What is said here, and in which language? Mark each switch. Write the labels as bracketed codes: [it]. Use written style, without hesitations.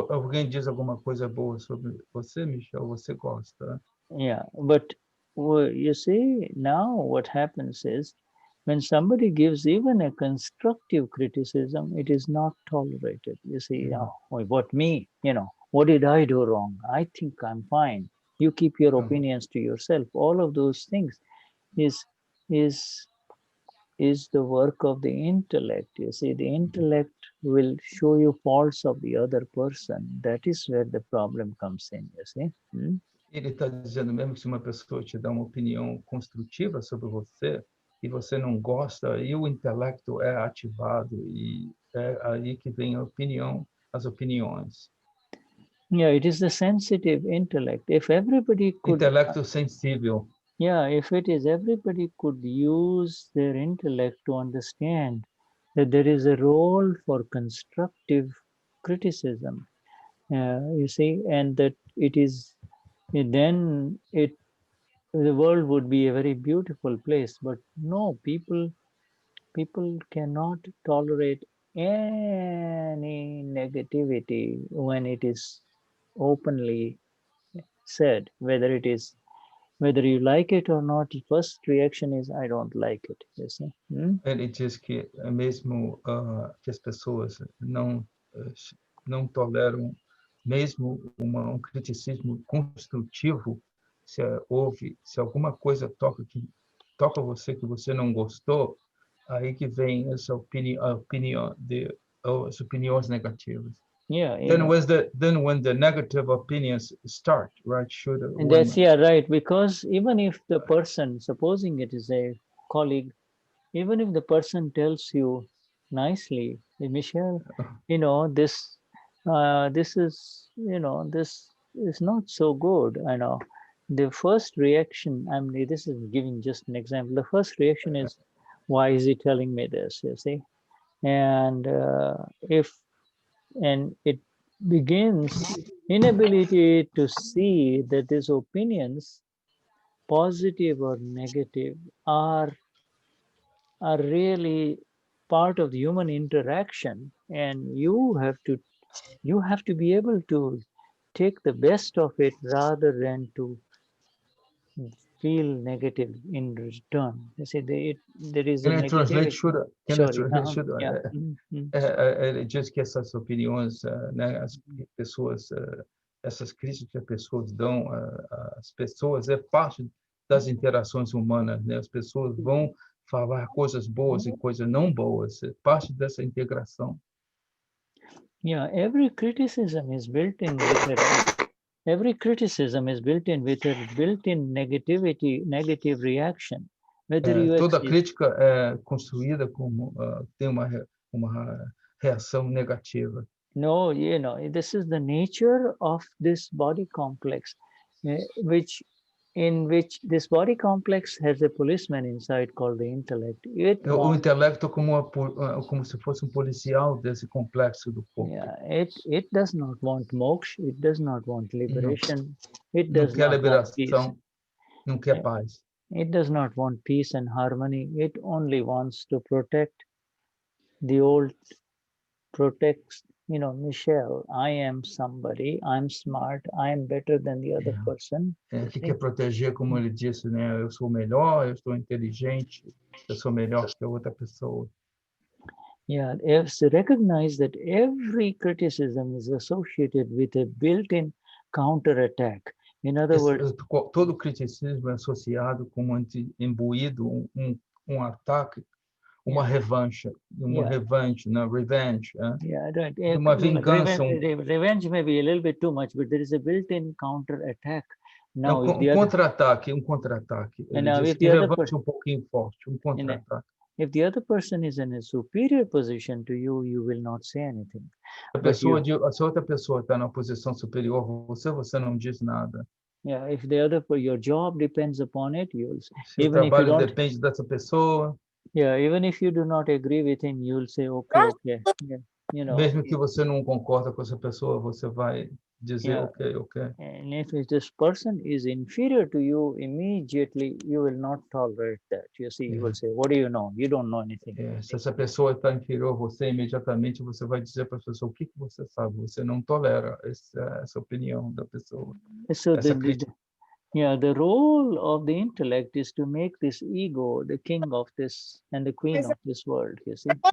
[pt] alguém diz alguma coisa boa sobre você, Michel, você gosta. [en] yeah, but you see, now what happens is when somebody gives even a constructive criticism, it is not tolerated. You see, oh, what me? What did I do wrong? I think I'm fine. You keep your opinions to yourself. All of those things is is is the work of the intellect. You see, the intellect will show you faults of the other person. That is where the problem comes in, you see. [pt] Ele está dizendo mesmo que se uma pessoa te dá uma opinião construtiva sobre você e você não gosta, e o intelecto é ativado e é aí que vem a opinião, as opiniões. [en] Yeah, it is the sensitive intellect. If everybody could, [pt] Intelecto sensível. [en] yeah, if it is everybody could use their intellect to understand that there is a role for constructive criticism, you see, and that it is, then the world would be a very beautiful place. But no, people cannot tolerate any negativity when it is openly said, whether you like it or not. The first reaction is I don't like it, you see. [pt] Ele diz que mesmo que as pessoas não toleram mesmo um criticismo construtivo, se alguma coisa toca você que você não gostou, aí que vem essa opinião as opiniões negativas. [en] Yeah, Then when the negative opinions start, right? and that's, yeah, right, because even if the person, supposing it is a colleague, even if the person tells you nicely, "Hey, Michelle, this is, this is not so good." I know the first reaction, this is giving just an example. The first reaction is, why is he telling me this? You see, and if and it begins inability to see that these opinions, positive or negative, are really part of the human interaction, and you have to be able to take the best of it rather than to feel negative in return. You see, there is a Can I translate, negativity. Shuddha? Can I Sorry. translate, Shuddha? Yeah. [pt] Ele diz que essas opiniões, né, as pessoas, essas críticas que as pessoas dão às pessoas é parte das interações humanas, né? As pessoas vão falar coisas boas e coisas não boas, é parte dessa integração. [en] Yeah, every criticism is built in with every criticism is built in with a built-in negative reaction. Whether you [pt] Toda crítica é construída como tem uma reação negativa. [en] No, you know, this is the nature of this body complex, which in which this body complex has a policeman inside called the intellect. [pt] O intelecto como se fosse policial desse complexo do corpo. [en] Yeah, it does not want moksha, it does not want liberation, it [pt] Não [en] does [pt] quer [en] not want peace. [pt] liberação, não quer paz. [en] It does not want peace and harmony. It only wants to protect the old, protects, you know, Michelle, I am somebody, I'm smart, I am better than the other person. [pt] Que quer proteger, como ele disse, né? Eu sou melhor, eu sou inteligente, eu sou melhor que a outra pessoa. [en] Yeah, it's recognize that every criticism is associated with a built-in counterattack. In other words, [pt] todo criticismo é associado com imbuído ataque, uma revanche, né? [en] Revenge. Yeah, right. [pt] Uma vingança. [en] Revenge may be a little bit too much, but there is a built-in counterattack. Now, [pt] contra-ataque. Ele diz que revanche pouquinho forte, contra-ataque. [en] If the other person is in a superior position to you, you will not say anything. [pt] Se outra pessoa está na posição superior a você não diz nada. [en] Yeah, if your job depends upon it, you'll say. [pt] Se o trabalho depende dessa pessoa. [en] Yeah, even if you do not agree with him, you'll say, okay. Yeah, you know. [pt] Mesmo que você não concorda com essa pessoa, você vai dizer, okay. [en] And if this person is inferior to you, immediately you will not tolerate that. You see, you will say, what do you know? You don't know anything. [pt] Se essa pessoa está inferior a você, imediatamente você vai dizer para a pessoa, o que você sabe? Você não tolera essa opinião da pessoa. [en] So the role of the intellect is to make this ego the king of this and the queen of this world, you see.